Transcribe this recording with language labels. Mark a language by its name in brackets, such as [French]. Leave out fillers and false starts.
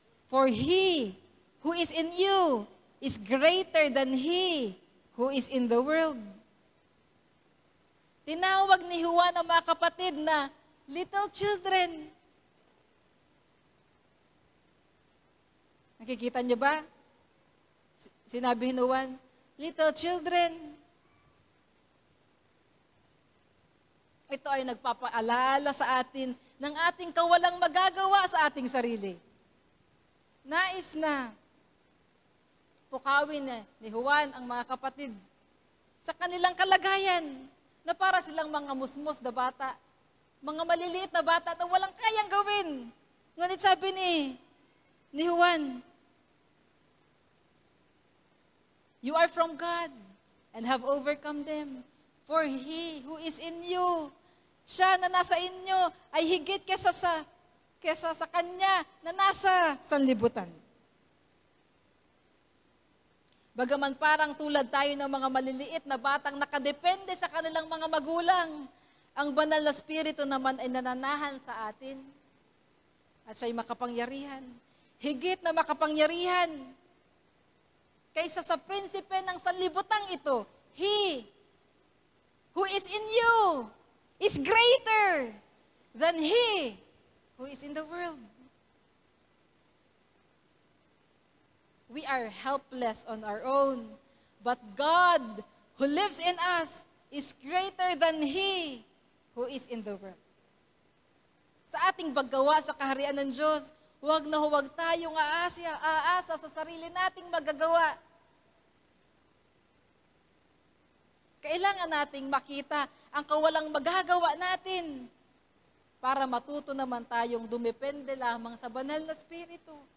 [English] For He who is in you is greater than he who is in the world. [Filipino] Tinawag ni Juan ang mga kapatid na [English] little children. [Filipino] Nakikita niyo ba? Sinabi ni Juan, [English] little children. [Filipino] Ito ay nagpapaalala sa atin ng ating kawalang magagawa sa ating sarili. Nais na pukawin ni Juan ang mga kapatid sa kanilang kalagayan na para silang mga musmos na bata, mga maliliit na bata na walang kayang gawin. Ngunit sabi ni Juan, [English] you are from God and have overcome them. For He who is in you, [Filipino] siya na nasa inyo ay higit kesa sa Kanya na nasa sanlibutan. Bagaman parang tulad tayo ng mga maliliit na batang nakadepende sa kanilang mga magulang, ang banal na Espiritu naman ay nananahan sa atin. At siya'y makapangyarihan. Higit na makapangyarihan kaysa sa prinsipe ng sanlibutang ito. [English] He who is in you is greater than he who is in the world. We are helpless on our own, but God who lives in us is greater than he who is in the world. [Filipino] Sa ating paggawa sa kaharian ng Diyos, huwag na huwag tayong aasa sa sarili nating magagawa. Kailangan nating makita ang kawalang magagawa natin para matuto naman tayong dumepende lamang sa banal na Espiritu.